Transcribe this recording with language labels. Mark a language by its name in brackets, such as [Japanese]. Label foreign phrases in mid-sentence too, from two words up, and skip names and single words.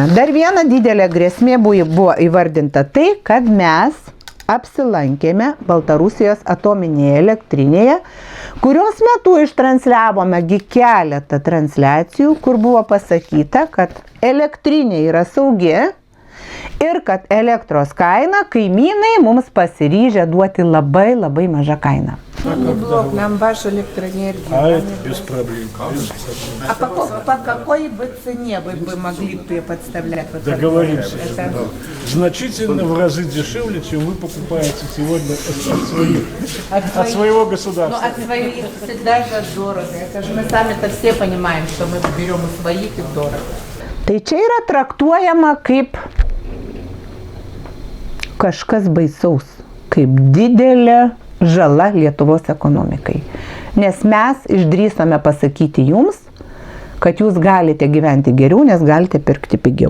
[Lithuanian] Dar viena didelė grėsmė buvo įvardinta tai, kad mes apsilankėme Baltarusijos atominėje elektrinėje, kurios metu ištransliavome keletą transliacijų, kur buvo pasakyta, kad elektrinė yra saugi ir kad elektros kaina kaimynai mums pasiryžę duoti labai labai mažą kainą. [Russian] Нам ваша электроэнергия. А это без проблем. А по какой бы цене вы бы могли бы подставлять? Вот Договоримся. это? Да. Значительно в разы дешевле, чем вы покупаете сегодня от своего государства. Ну, от своих всегда же дорого. Это же мы сами-то все понимаем, что мы берем у своих и дорого. [Lithuanian] Tai čia yra traktuojama kaip kažkas baisaus, kaip didelė žala Lietuvos ekonomikai. Nes mes išdrįsome pasakyti jums, kad jūs galite gyventi geriau, nes galite pirkti pigiau.